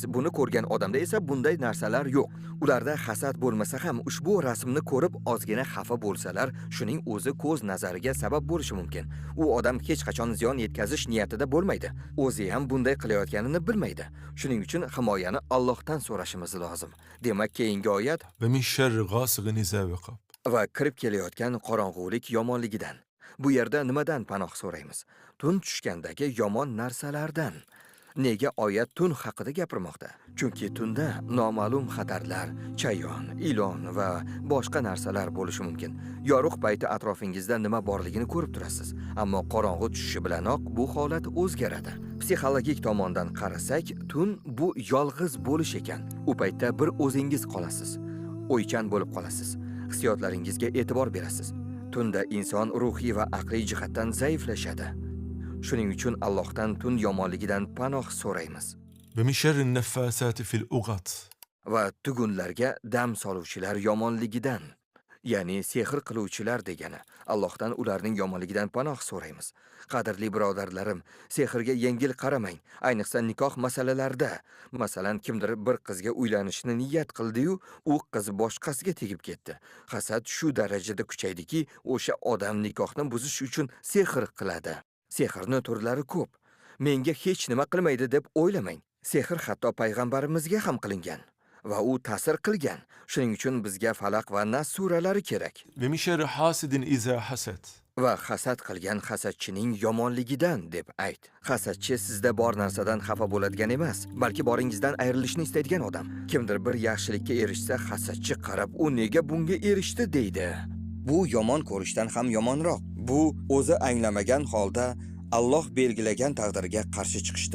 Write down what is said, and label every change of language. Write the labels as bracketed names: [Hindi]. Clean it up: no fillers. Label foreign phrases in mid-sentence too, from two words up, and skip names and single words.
[Uzbek] Buni ko'rgan odamda esa bunday narsalar yo'q. Ularda hasad bo'lmasa ham ushbu rasmni ko'rib ozgina xafa bo'lsalar, shuning o'zi ko'z nazariga sabab bo'lishi mumkin. U odam hech qachon ziyon yetkazish niyatida bo'lmaydi. O'zi ham bunday qilayotganini bilmaydi. Shuning uchun himoyani Allohdan so'rashimiz lozim. Demak, keyingi oyat [Arabic] و من شر غاسق إذا وقب. [Uzbek] va kirib kelayotgan qorong'ulik yomonligidan. Bu yerda nimadan panoh so'raymiz? Tun tushgandagi yomon narsalardan. Nega oyat tun haqida gapirmoqda? Chunki tunda noma'lum xatarlar, chayon, ilon va boshqa narsalar bo'lishi mumkin. Yorug' payti atrofingizda nima borligini ko'rib turasiz, ammo qorong'u tushishi bilanoq bu holat o'zgaradi. Psixologik tomondan qarasak, tun bu yolg'iz bo'lish ekan. U paytda bir o'zingiz qolasiz, o'ychan bo'lib qolasiz. Hissiyotlaringizga e'tibor berasiz. Tunda inson ruhiy va aqliy jihatdan zaiflashadi. Shuning uchun Allohdan tun yomonligidan panoh so'raymiz. [Arabic] و من شر النفاثات في العقد. [Uzbek] Va tugunlarga dam soluvchilar yomonligidan, ya'ni sehr qiluvchilar degani. Allohdan ularning yomonligidan panoh so'raymiz. Qadrli birodarlarim, sehrga yengil qaramang, ayniqsa nikoh masalalarida. Masalan, kimdir bir qizga uylanishni niyat qildi-yu, u qiz boshqasiga tegib ketdi. Hasad shu darajada kuchaydiki, o'sha odam nikohni buzish uchun sehr qiladi. Sehrning turlari ko'p. Menga hech nima qilmaydi deb o'ylamang. Sehr hatto payg'ambarimizga ham qilingan va u ta'sir qilgan. Shuning uchun bizga Falaq va Nas suralari kerak. [Arabic] و من شر حاسد إذا حسد. [Uzbek] Va hasad qilgan hasadchining yomonligidan deb ayt. Hasadchi sizda bor narsadan xafa bo'ladigan emas, balki boringizdan ayrilishni istaydigan odam. Kimdir bir yaxshilikka erishsa, hasadchi qarab, u nega bunga erishdi deydi. Bu yomon ko'rishdan ham yomonroq. Bu o'zi anglamagan holda Alloh belgilagan taqdirga qarshi chiqishdir.